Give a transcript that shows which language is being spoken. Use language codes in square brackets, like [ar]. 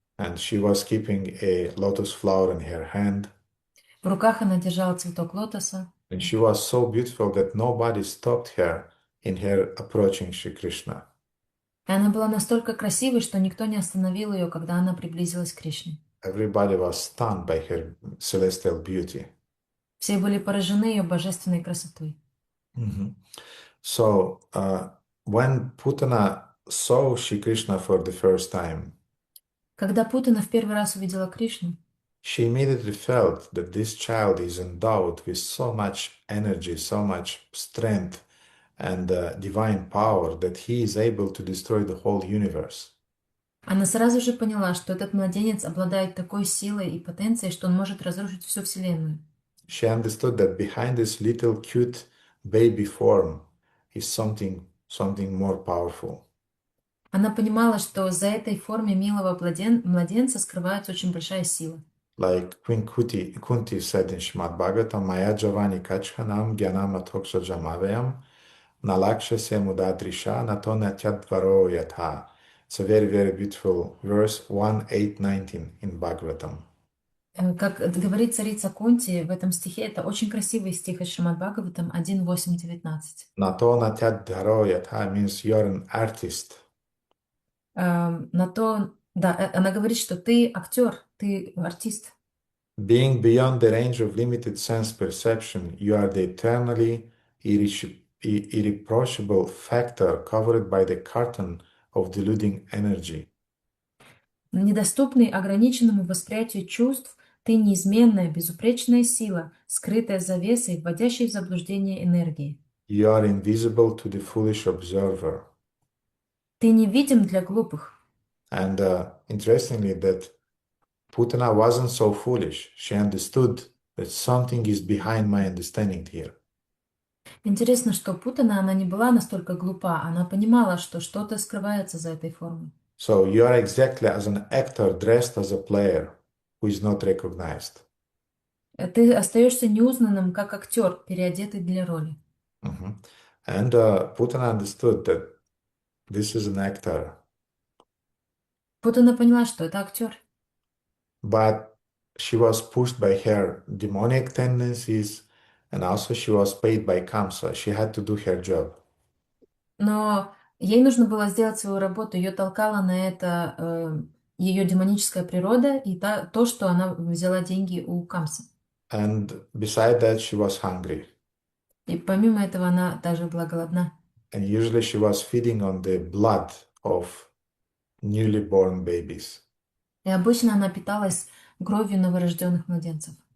[en] And she was keeping a lotus flower in her hand. [ru] В руках она держала цветок лотоса. [en] And she was so beautiful that nobody stopped her in her approaching Shri Krishna. [ru] И она была настолько красивой, что никто не остановил ее, когда она приблизилась к Кришне. [en] Everybody was stunned by her celestial beauty. [ru] Все были поражены ее божественной красотой. [en] So when Putana saw Shri Krishna for the first time, [ru] Когда Путана в первый раз увидела Кришну, [en] she immediately felt that this child is endowed with so much energy, so much strength and divine power that he is able to destroy the whole universe. [ru] она сразу же поняла, что этот младенец обладает такой силой и потенцией, что он может разрушить всю Вселенную. [en] She understood that behind this little cute baby form is something more powerful. [ru] Она понимала, что за этой формой милого младенца скрывается очень большая сила. [en] Like Kunti said in Shrimad Bhagavatam, [sa] Maya Javani Kachhanam Gyanam Athoksha Jamavayam Nalaksha Se Mudadrisha Natonatyatvaro Yatha. [en] It's a very, very beautiful verse 1:8-19 in Bhagavatam. [ru] Как говорит царица Кунти в этом стихе, это очень красивый стих из Шримад Бхагаватам 1:8-19. [sa] Natonatyatvaro Yatha [en] means you're an artist. [ru] На то, да, она говорит, что ты актер, ты артист. [en] Being beyond the range of limited sense perception, you are the eternally irreproachable factor covered by the curtain of deluding energy. [ru] Недоступный ограниченному восприятию чувств, ты неизменная, безупречная сила, скрытая завесой, вводящей в заблуждение энергии. [en] You are invisible to the foolish observer. [ru] Ты невидим для глупых. [en] And interestingly, that Putana wasn't so foolish. She understood that something is behind my understanding here. [ru] Интересно, что Путана, она не была настолько глупа, она понимала, что что-то скрывается за этой формой. [en] So you are exactly as an actor dressed as a player who is not recognized. [ru] Ты остаешься неузнанным, как актер, переодетый для роли. Mhm. [en] And Putana understood that this is an actor, [ru] Путана поняла, что это актер. [en] but she was pushed by her demonic tendencies, and also she was paid by Kamsa. She had to do her job. [ru] Но ей нужно было сделать свою работу, ее толкала на это ее демоническая природа и то, что она взяла деньги у Камса. [en] And beside that, she was hungry. [ru] И помимо этого она также была голодна. [en] And usually she was feeding on the blood of newly born babies. [ru] И обычно она питалась кровью новорожденных младенцев.